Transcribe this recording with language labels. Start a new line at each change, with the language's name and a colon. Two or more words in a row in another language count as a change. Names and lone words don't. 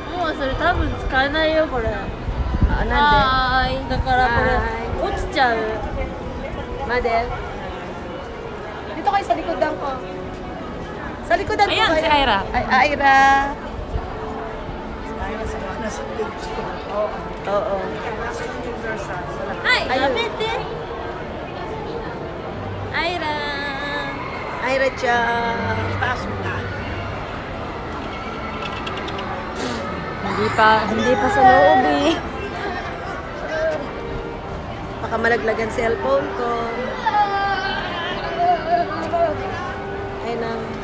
Japanese: もそれ多分使えないよこれ。あ、なんはーい。だからこれ落ちちゃう。
Filipino: で Mother? Dito kayo sa likodan ko. Sa likodan ko Ayan, kayo. si Ira. Ay, Ira. Oo. Ay, Ayun.
Japanese: やめて。アイラ Ira chan.
Filipino: Hindi pa sa loob eh. Baka malaglagan cellphone ko. Ay nang.